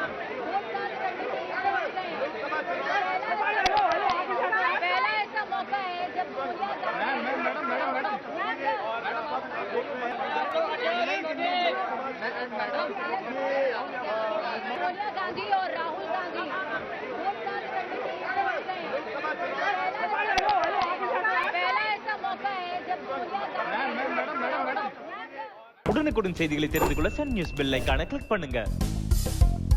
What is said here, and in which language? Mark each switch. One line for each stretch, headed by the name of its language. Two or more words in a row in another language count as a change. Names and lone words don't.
Hindi: पहला ऐसा मौका है जब सोनिया गांधी और राहुल गांधी पहला ऐसा मौका है जब
Tamil: உடனுக்குடன் செய்திகளை தெரிந்து கொள்ள சன் நியூஸ்
English: bell icon click
Tamil: பண்ணுங்க.